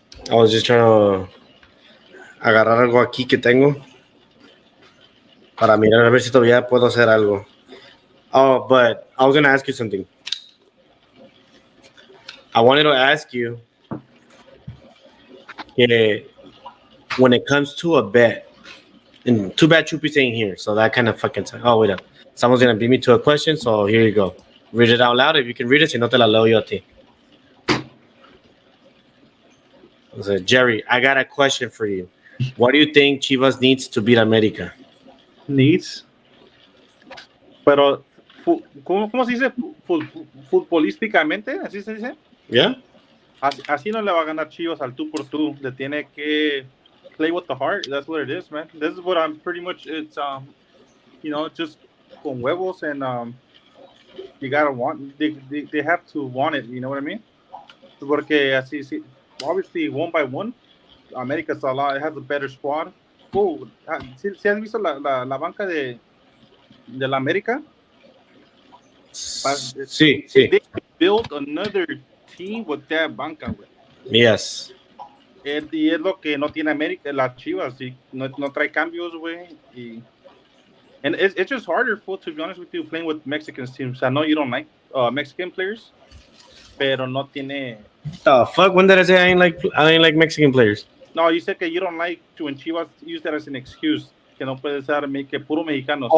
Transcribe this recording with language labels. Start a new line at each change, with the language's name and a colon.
English: I was just trying to
Spanish: agarrar algo aquí que tengo para mirar a ver si todavía puedo hacer algo.
English: Oh, but I was going to ask you something. I wanted to ask you when it comes to a bet, and too bad Chupi's ain't here, so that kind of fucking... Oh, wait up. Someone's going to beat me to a question, so here you go. Read it out loud if you can read it,
Spanish: si no te la leo yo a ti.
English: So, Jerry, I got a question for you. What do you think Chivas needs to beat America?
Spanish: Needs? Pero, ¿cómo se dice? Futbolísticamente, ¿así se dice?
English: Yeah.
Spanish: Así no le va a ganar Chivas al tú por tú. Le tiene que
English: play with the heart. That's what it is, man. This is what I'm pretty much, it's, just
Spanish: con huevos,
English: and you gotta want, they have to want it, you know what I mean?
Spanish: Porque así, sí.
English: obviously one by one, America's a lot. It has a better squad.
Spanish: Oh, ¿sí has visto la banca de la América? Sí,
English: They
Spanish: sí.
English: built another team with that banca, güey. Yes.
Spanish: Y es lo que no tiene América, las Chivas, y no trae cambios, güey.
English: And it's just harder, to be honest with you, playing with Mexican teams. I know you don't like Mexican players,
Spanish: pero no tiene.
English: The fuck? When did I say I ain't like Mexican players? No, you said que you don't like to, when Chivas use that as an excuse,
Spanish: que no puede ser que puro mexicanos.